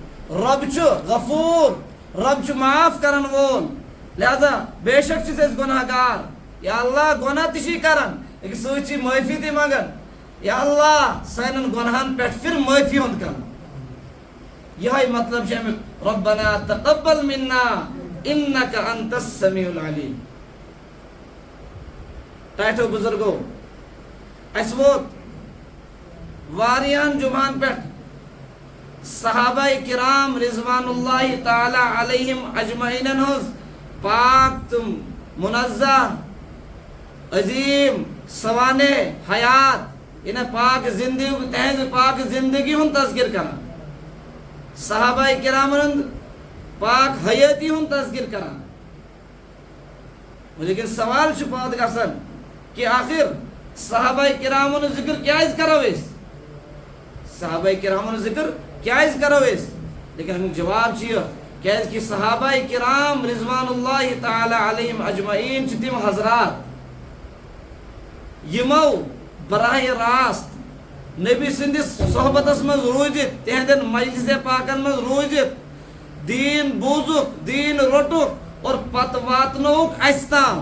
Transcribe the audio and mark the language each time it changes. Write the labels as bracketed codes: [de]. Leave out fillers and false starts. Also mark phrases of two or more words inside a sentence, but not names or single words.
[ks] رب چھُ غفور، رب چھُ معاف کرن وول، لہذا بے شک چھِ أسۍ گۄناہ گار. [ar] یا اللہ [ks] گۄناہ تہِ چھِ کران لیکن سۭتۍ چھِ معٲفی تہِ منگان. [ar] یا اللہ [ks] سانٮ۪ن گۄناہن پٮ۪ٹھ پھر معٲفی ہُنٛد کرن. [ar] یہے مطلب چھُ امیُک ربنا تقبل منا انک انت السمیع العلیم. [ks] ٹاٹھو بزرگو اس ووت واریاہن جمعن پٮ۪ٹھ صحابہ کرام [ar] رضوان اللہ تعالی علیہم اجمعینن [ks] ہٕنٛز پاک تم منزہ عظیم سوانح حیات یعنی پاک زندگی تہذ پاک زندگی ہُنٛد تذکر کران، صحابہ کرامن ہُنٛد پاک حیاتی ہُنٛد تذکر کران. لیکن سوال چھُ پٲدٕ گژھان کہ آخر صحابہ کرامن ہُنٛد ذکر کیازِ کرو أسۍ؟ صحابہ کرامن ہُنٛد ذکر کیازِ کرو أسۍ؟ لیکن امیُک جواب چھُ یہِ کیازِ کہ صحابہ کرام [ar] رضوان اللہ تعالی علیہم اجمعین [ks] چھِ تِم حضرات یِمو براہ راست نبی سندس صحبتس منٛز روٗزِتھ تہنٛدٮ۪ن مجلسِ پاکن منٛز روٗزِتھ دیٖن بوٗزُکھ دیٖن روٚٹُکھ اور پتہٕ واتنووُکھ اسہِ تام.